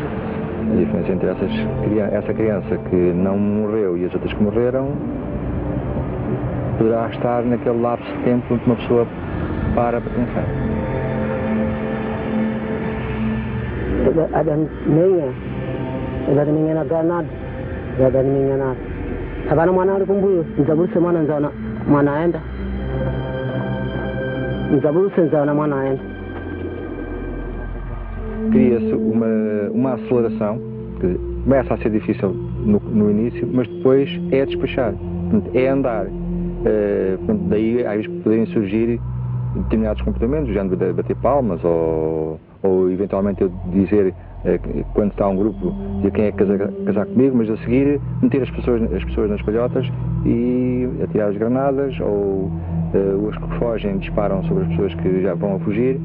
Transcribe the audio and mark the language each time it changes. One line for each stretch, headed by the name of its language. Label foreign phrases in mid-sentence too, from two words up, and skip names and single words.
Portuguese: A diferença entre essa criança que não morreu e as outras que morreram poderá estar naquele lapso de tempo em que uma pessoa para pensar. Ada minha na ganado, ada minha na.
Nyanja: Sabana mwana ali kumbuyo, nzabuse mwana nzaona mwana aenda. Nzabuse nzaona mwana aenda.
Portuguese: Cria-se uma aceleração, que começa a ser difícil no início, mas depois é despachar, portanto, é andar. Daí às vezes poderem surgir determinados comportamentos, já de bater palmas ou eventualmente eu dizer, quando está um grupo, dizer quem é que casar comigo, mas a seguir meter as pessoas nas palhotas e atirar as granadas, ou os que fogem disparam sobre as pessoas que já vão a fugir.